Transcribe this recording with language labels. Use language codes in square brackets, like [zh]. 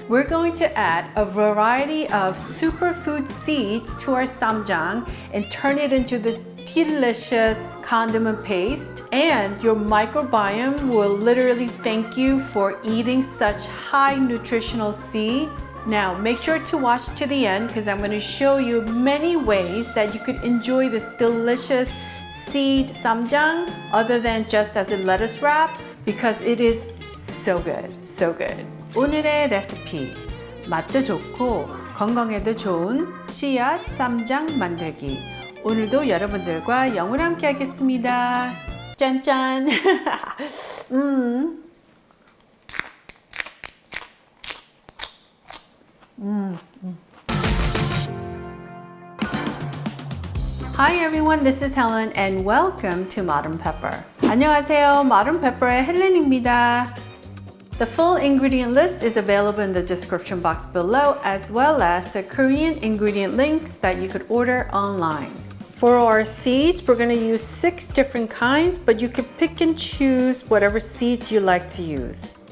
[en] We're going to add a variety of superfood seeds to our SsamJang and turn it into this delicious condiment paste, and your microbiome will literally thank you for eating such high nutritional seeds. Now make sure to watch to the end because I'm going to show you many ways that you could enjoy this delicious seed SsamJang other than just as a lettuce wrap, because it is so good, so good. [ko] 오늘의 레시피, 맛도 좋고 건강에도 좋은 씨앗 쌈장 만들기. 오늘도 여러분들과 영으로 함께 하겠습니다. 짠짠. [en] Hi everyone, this is Helen and welcome to Modern Pepper. [ko] 안녕하세요, Modern Pepper의 헬렌입니다. [en] The full ingredient list is available in the description box below, as well as the Korean ingredient links that you could order online. For our seeds, we're going to use 6 different kinds, but you can pick and choose whatever seeds you like to use.